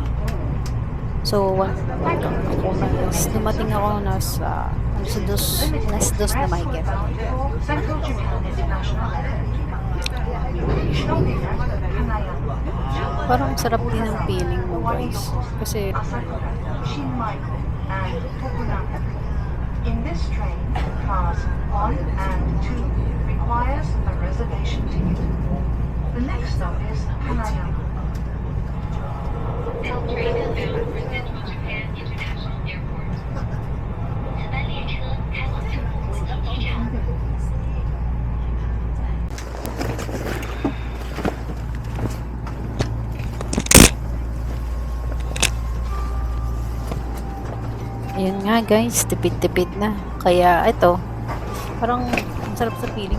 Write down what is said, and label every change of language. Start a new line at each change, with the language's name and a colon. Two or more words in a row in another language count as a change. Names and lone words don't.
Filipino: So dumating ako nasa alas dos na mahigit. Parang sarap din ang feeling mo guys, kasi
English: in this train, cars 1 and 2 requires a reservation ticket. The next stop is Hanayama. This train is bound for Central Japan International Airport.
Chinese: 此班列车开往成都国际机场。
Filipino: Ayun nga guys, tipid-tipid na. Kaya ito, parang ang sarap sa feeling.